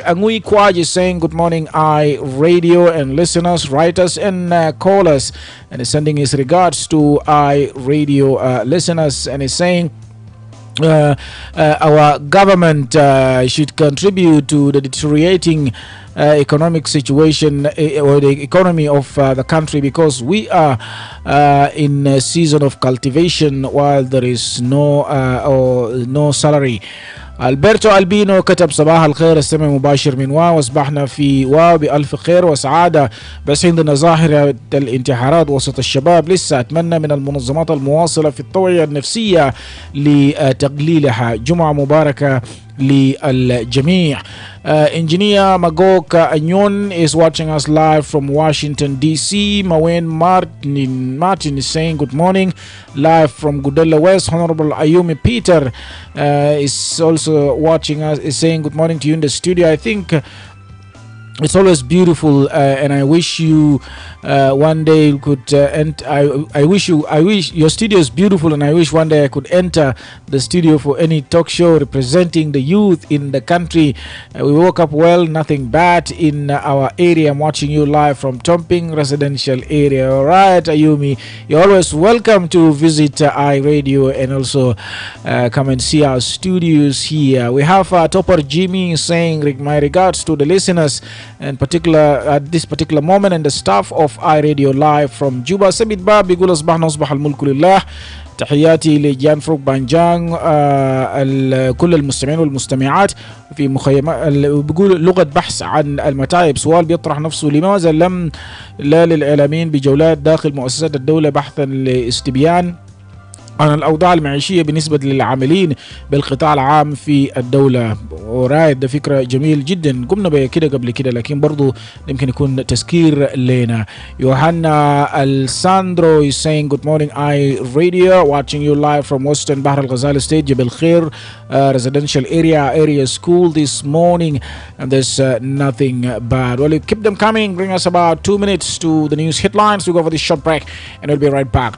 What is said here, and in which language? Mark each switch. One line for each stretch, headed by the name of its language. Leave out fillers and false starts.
English: Angui Kwaj is saying, good morning, iRadio, and listeners, writers, and callers, and is sending his regards to iRadio listeners, and is saying, our government should contribute to the deteriorating economic situation or the economy of the country, because we are in a season of cultivation while there is no salary.
Arabic: ألبرتو ألبينو كتب صباح الخير، السمع مباشر من واو، أصبحنا في واو بألف خير وسعادة، بس عندنا ظاهرة الانتحارات وسط الشباب لسه. أتمنى من المنظمات المواصلة في التوعية النفسية لتقليلها. جمعة مباركة للجميع.
English: Engineer Magog Anyon is watching us live from Washington DC. Mawen Martin is saying good morning, live from Gudella West. Honorable Ayumi Peter is also watching us, is saying good morning to you in the studio. I think it's always beautiful, and I wish you one day could I wish your studio is beautiful, and I wish one day I could enter the studio for any talk show representing the youth in the country. We woke up well, nothing bad in our area. I'm watching you live from Tomping residential area. All right, Ayumi, you're always welcome to visit iRadio and also come and see our studios here. We have Topper Jimmy saying my regards to the listeners, and particular at this particular moment, and the staff of iRadio live from Juba.
Arabic: سميد باب بيقول أصبحنا أصبح الملك لله. تحياتي لجان فروق بانجان كل المستمعين والمستمعات في مخيمات. بيقول لغة بحث عن المتاعب، سؤال بيطرح نفسه، لماذا لم لا للإعلاميين بجولات داخل مؤسسات الدولة بحثا لاستبيان عن الأوضاع المعيشية بالنسبة للعاملين بالقطاع العام في الدولة. ورايد ده فكرة جميل جدا، قمنا بكده قبل كده لكن برضو يمكن يكون تذكير لنا.
English: يوحنا الساندرو is saying good morning I radio, watching you live from Western Bahr Al Ghazali State, Jebel Khair residential area school this morning, and there's nothing bad. Well, you keep them coming. Bring us about 2 minutes to the news headlines. We go for this short break and we'll be right back.